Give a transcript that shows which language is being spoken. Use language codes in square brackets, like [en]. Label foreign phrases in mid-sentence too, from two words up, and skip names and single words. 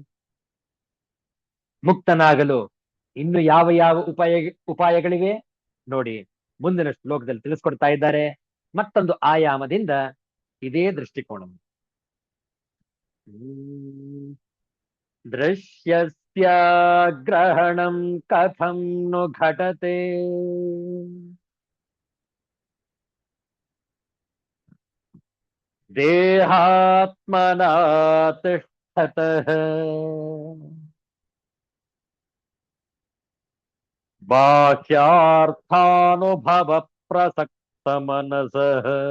[kn] ಮುಕ್ತನಾಗಲು ಇನ್ನು ಯಾವ ಯಾವ ಉಪಾಯಗಳಿವೆ ನೋಡಿ, ಮುಂದಿನ ಶ್ಲೋಕದಲ್ಲಿ ತಿಳಿಸ್ಕೊಡ್ತಾ ಇದ್ದಾರೆ. ಮತ್ತೊಂದು ಆಯಾಮದಿಂದ ಇದೇ ದೃಷ್ಟಿಕೋನ. [sa] ದೃಶ್ಯಸ್ಯ ಗ್ರಹಣಂ ಕಥಂ ನು ಘಟತೆ ದೇಹಾತ್ಮನಾ ತಿಷ್ಠತಃ ಬಾಹ್ಯಾರ್ಥಾನುಭವ ಪ್ರಸಕ್ತ ಮನಸಃ